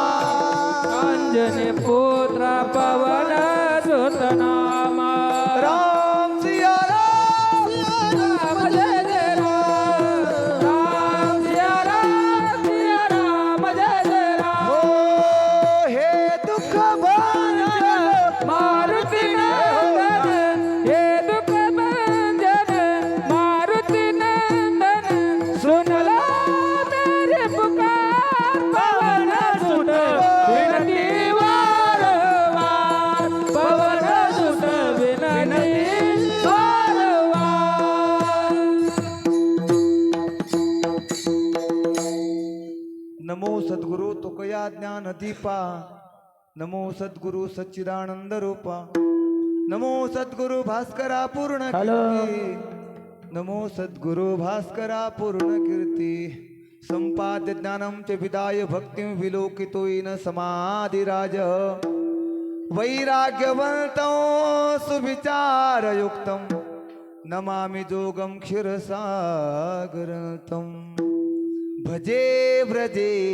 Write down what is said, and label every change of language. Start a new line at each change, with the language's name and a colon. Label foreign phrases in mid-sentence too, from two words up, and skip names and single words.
Hindi: अंजनी पुत्र पवन सुत नामा राम सिया राम राम जय जय राम राम सिया राम जय जय राम हो हे दुख भंजन मारुति नंदन हे दुख भंजन मारुति नंदन सुन लो मेरी पुकार पवन सुत विनती वार वार पवन सुत विनती वार वार
Marathi: नमो सद्गुरु तुकया ज्ञान दीपा नमो सद्गुरु सच्चिदानंद रूपा नमो सद्गुरु भास्करा पूर्ण कीर्ती नमो सद्गुरु भास्करा पूर्ण कीर्ती
Sanskrit: संपाद्य ज्ञानं च विदाय भक्तिं विलोकितोयेन समाधिराज वैराग्यवन्तं सुविचारयुक्तं नमामि जोगं क्षीरसागरं भजे व्रजे